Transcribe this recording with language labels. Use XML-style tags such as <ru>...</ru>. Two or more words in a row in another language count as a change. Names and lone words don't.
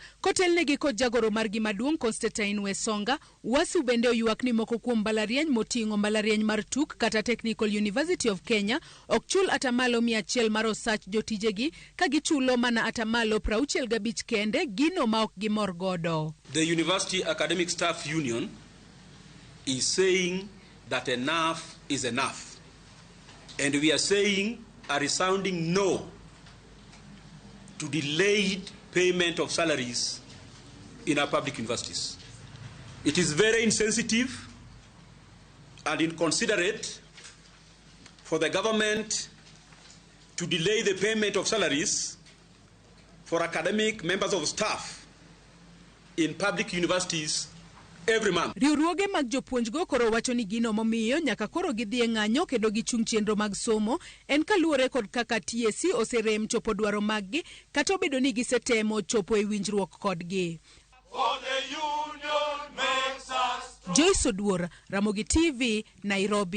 <luo>Kotelnegi kod jagoro margi maduong' Constantine Wesonga, UASU bende oywak ni moko kuom mbalariany moting'o mbalariany mar TUK kata Technical University of Kenya ok chul atamalo 100 mar osach jotijegi ka gichulo mana atamalo 65 kende gino ma ok gimor godo.</luo> <en>The University Academic Staff Union is saying that enough is enough. And we are saying a resounding no to delayed payment of salaries in our public universities. It is very insensitive and inconsiderate for the government to delay the payment of salaries for academic members of staff in public universities every month.</en> <luo>Riwruoge mag jopuonjgo koro wacho ni gino momiyo nyaka koro gidhi e ng'anyo kendo gichung' chenro mag somo en kaluwore kod kaka TSC oserem chopo dwaro maggi kata obedo ni gisetemo chopo e winjruok kodgi. Joyce Oduor, Ramogi TV, Nairobi.</luo>